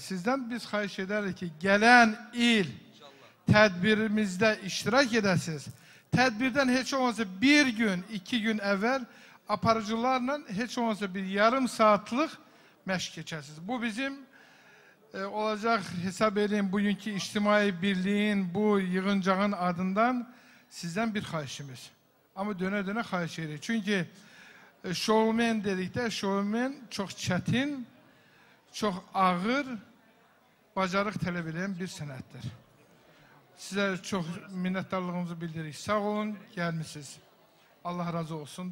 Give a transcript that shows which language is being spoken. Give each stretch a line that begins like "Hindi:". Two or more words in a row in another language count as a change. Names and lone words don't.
Azerbaijani: Sizdən biz xahiş edərik ki, gələn il tədbirimizdə iştirak edəsiniz. Tədbirdən heç olmasa bir gün, 2 gün əvvəl aparıcılarla heç olmasa bir yarım saatlıq məşq keçəsiniz. Bu bizim olacaq, hesab edin, bugünkü ictimai birliğin bu yığıncağın adından sizden bir xahişimiz. Ama döne xahiş edirik. Çünkü şovmen dedikdə, şovmen çox çətin, çox ağır, bacarıq tələb edən bir sənətdir. Sizə çox minnətdarlığımızı bildiririk. Sağ olun, gəlmişsiniz. Allah razı olsun.